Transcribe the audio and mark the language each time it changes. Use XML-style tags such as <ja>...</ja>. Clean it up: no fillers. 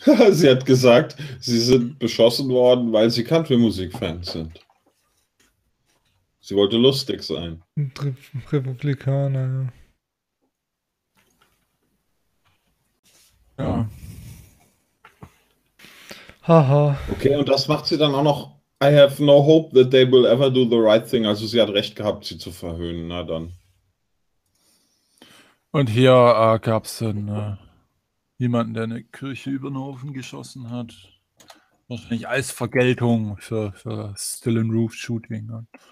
<de>Sie hat gesagt, sie sind beschossen worden, weil sie Country-Musik-Fans sind. Sie wollte lustig sein. Republikaner, ja. Ja. Haha. Okay, und das macht sie dann auch noch.</de> <en>I have no hope that they will ever do the right thing.</en> <de>Also sie hat recht gehabt, sie zu verhöhnen, na dann. Und hier gab es dann jemanden, der eine Kirche über den Haufen geschossen hat. Wahrscheinlich als Vergeltung für Still and Roof Shooting.</de>